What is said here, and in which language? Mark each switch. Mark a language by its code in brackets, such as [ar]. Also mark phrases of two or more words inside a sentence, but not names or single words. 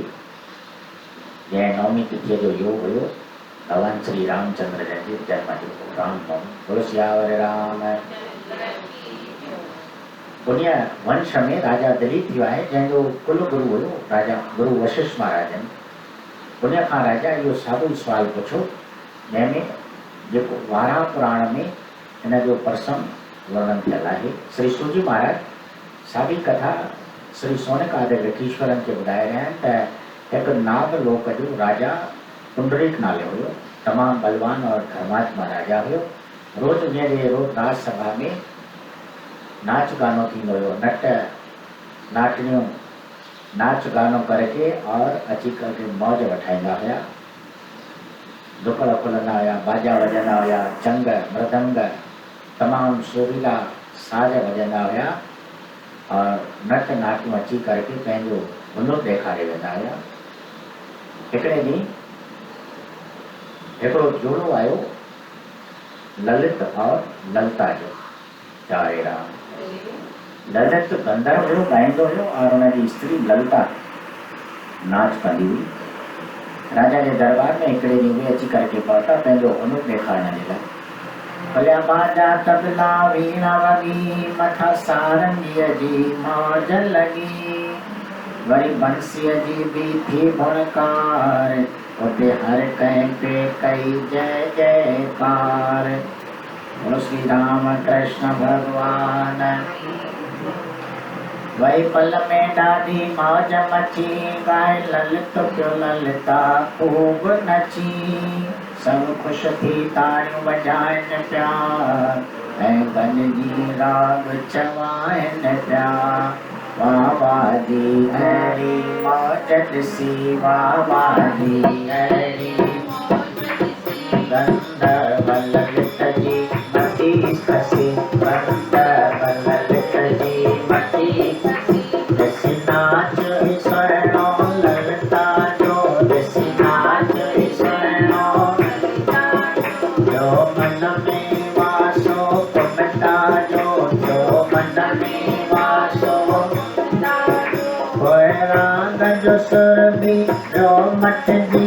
[sd] जंहिं नवमी तिथीअ जो योग हुयो भगवान श्री रामचंद्र जन जे जन्म जो रामनवमी। बोलो सियावर राम। उन वंश में राजा दिलीप थियो आहे जंहिंजो कुल गुरु हुयो राजा गुरु वशिष्ठ महाराजन। उन खां राजा इहो साॻियो सुवाल पुछो जंहिंमें जेको वाराह पुराण में इन जो प्रसंग वर्णन थियल आहे। श्री सूजी महाराज साॻी कथा श्री सोनकादि ऋषीश्वरनि खे ॿुधाए रहिया आहिनि त हिकु नाग लोक जो राजा पुंडरीक नाले हुयो। तमामु बलवान और धर्मात्मा राजा हुयो। रोज़ उन जे रोज़ राजसभा में नाच गानो थींदो हुयो। नट नाटनियूं नाच गानो करके और अची करके मौज वठाईंदा हुया। दुकड़ खुलंदा हुया, बाजा वॼंदा हुया, चंग मृदंग तमामु शोभीला साज वॼंदा हुया और नट नाटियूं अची करके पंहिंजो हुनुर ॾेखारे वेंदा हुया। हिकिड़े ॾींहुं हिकिड़ो जोड़ो आयो ललित और ललिता जो। चारे राम। ललित गंधर्व हुयो, ॻाईंदो हुयो और हुनजी स्त्री ललिता नाच कंदी हुई। राजा जे दरबार में हिकिड़े ॾींहुं उहे अची करके पहुता पंहिंजो हुनुर ॾेखारण जे लाइ। भलिया बाजा तबला वीणा वॻी मथां सारंगीअ जी मौज लॻी। वरी बंसीअ जी बि थी भुणकार उते हर कंहिं पे कई जय जयकार। बोलो श्री राम कृष्ण भगवान। वही पल में ॾाढी मौज मची गाए ललित पियो ललिता खूब नची। सब ख़ुशि थी ताड़ियूं वॼाइनि पिया ऐं गनजी राग चवाइनि पिया। वाह वाह जी अहिड़ी मौज ॾिसी वाह वाह जी अहिड़ी गंधर्व ललित जी मती खसी। गंधर्व ललित जी मती ॾिसी नाच सुहिणो ललिता जो। ॾिसी नाच सुहिणो जो मन में वासो पुनता जो। जो मन में वासो पोइ राग जो सुर बि जो मटिजी।